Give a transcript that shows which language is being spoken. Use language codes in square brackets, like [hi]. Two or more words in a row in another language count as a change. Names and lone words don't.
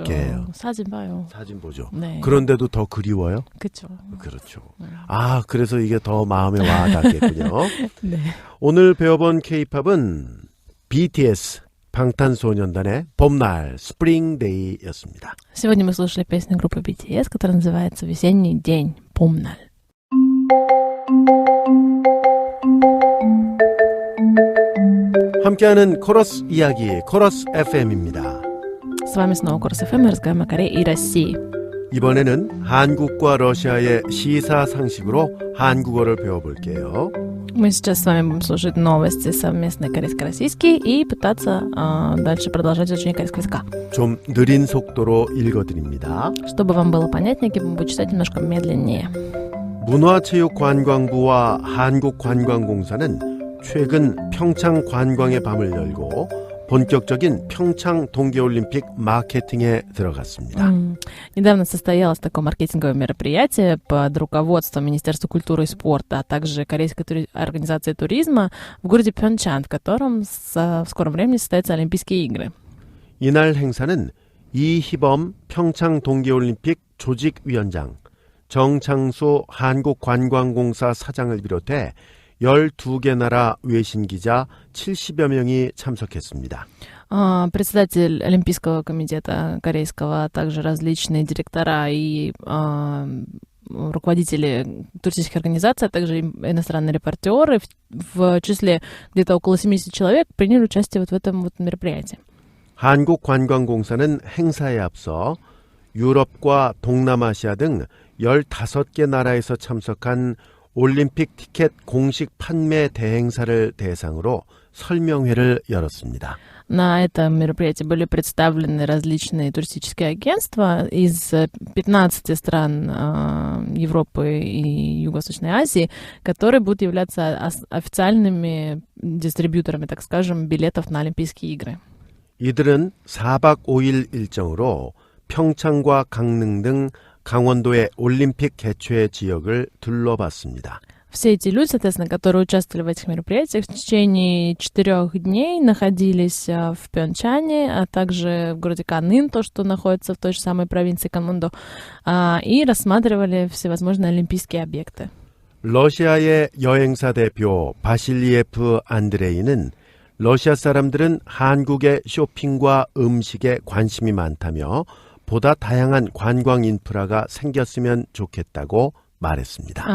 [ko] 어떻게 해요? 사진 봐요. 사진 보죠. 네. 그런데도 더 그리워요? 그쵸. 그렇죠. 아, 그래서 이게 더 마음에 와 닿겠군요. 네. 오늘 배워본 K-팝은 BTS 방탄소년단의 봄날 Spring Day였습니다. [ru] Сегодня мы слушали песню группы BTS, которая называется «Весенний день. [ko] 봄날». 함께하는 코러스 이야기 코러스 FM입니다. [ru] С вами снова Корс ФМ, мы разговариваем о Корее и России. [ko] 이번에는 한국과 러시아의 시사상식으로 한국어를 배워볼게요. [ru] Мы сейчас с вами будем слушать новости совместно корейско-российские и пытаться дальше продолжать изучение корейского языка. [ko] 좀 느린 속도로 읽어드립니다. [ru] Чтобы вам было понятнее, я буду читать немножко медленнее. [ko] 문화체육관광부와 한국관광공사는 최근 평창 관광의 밤을 열고 본격적인 평창 동계올림픽 마케팅에 들어갔습니다. [ru] Недавно состоялось такое маркетинговое мероприятие под руководством Министерства культуры и спорта, а также Корейской организации туризма в городе Пхёнчхан, в котором в скором времени состоятся Олимпийские игры. [ko] 이날 행사는 이희범 평창 동계올림픽 조직위원장, 정창수 한국관광공사 사장을 비롯해 12개 나라 외신기자 70여 명이 참석했습니다. [ru] Председатель Олимпийского комитета корейского, а также различные директора и руководители туристических организаций, а также иностранные репортеры, в числе где-то около 70 человек, приняли участие вот в этом вот мероприятии. [ko] 한국관광공사는 행사에 앞서 유럽과 동남아시아 등 15개 나라에서 참석한 올림픽 티켓 공식 판매 대행사를 대상으로 설명회를 열었습니다. [ru] На этом мероприятии были представлены различные туристические агентства из 15 стран Европы и Юго-Восточной Азии, которые будут являться официальными дистрибьюторами, так скажем, билетов на Олимпийские игры. [ko] 이들은 4박 5일 일정으로 평창과 강릉 등 강원도의 올림픽 개최 지역을 둘러봤습니다. [ru] Все эти люди, соответственно, которые участвовали в этих мероприятиях, в течение 4 дней находились в Пхёнчхане, а также в городе Канын, то, что находится в той же самой провинции Канмондо, и рассматривали всевозможные олимпийские объекты. [ko] 러시아의 여행사 대표 바실리에프 안드레이는 러시아 사람들은 한국의 쇼핑과 음식에 관심이 많다며 보다 다양한 관광 인프라가 생겼으면 좋겠다고 말했습니다.